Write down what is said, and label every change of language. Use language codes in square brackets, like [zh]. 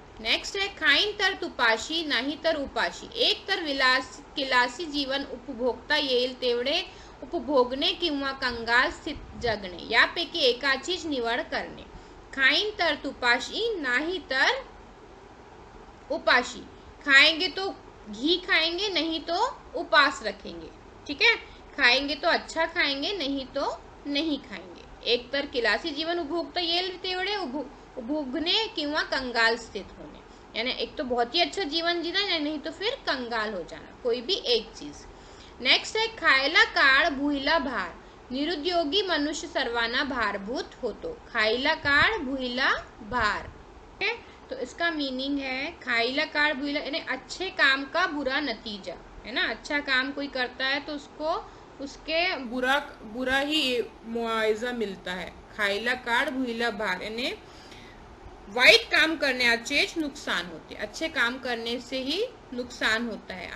[mr] Next है खाईन तर तुपाशी नाही तर उपाशी, एक तर किलासी जीवन उपभोगता येईल तेवढे उपभोगणे किंवा कंगाल स्थित जगणे, यापैकी एकाचीच निवड करणे। खाईन तर तुपाशी नाही तर उपाशी, [hi] खाएंगे तो घी खाएंगे, नहीं तो उपास रखेंगे, ठीक है। खाएंगे तो अच्छा खाएंगे, नहीं तो नहीं खाएंगे। [mr] एक तर किलासी जीवन उपभोगता येईल तेवढे उपभोगणे किंवा कंगाल स्थित होने, [hi] यानी एक तो बहुत ही अच्छा जीवन जीना, नहीं तो फिर कंगाल हो जाना, कोई भी एक चीज। [mr] नेक्स्ट है खायला काळ भुईला भार, निरुद्योगी मनुष्य सर्वांना भारभूत होतो, खायला काळ भुईला भार, ठीक है। [hi] तो इसका मीनिंग है [mr] खाइला काळ भुईला, [hi] यानी अच्छे काम का बुरा नतीजा, है ना। अच्छा काम कोई करता है तो उसको उसके बुरा ही मुआवजा मिलता है। [mr] खाइला काळ भुईला भार, यानी वाइट काम करण्याचेच नुकसान होते, [hi] अच्छे काम करने से ही नुकसान होता है।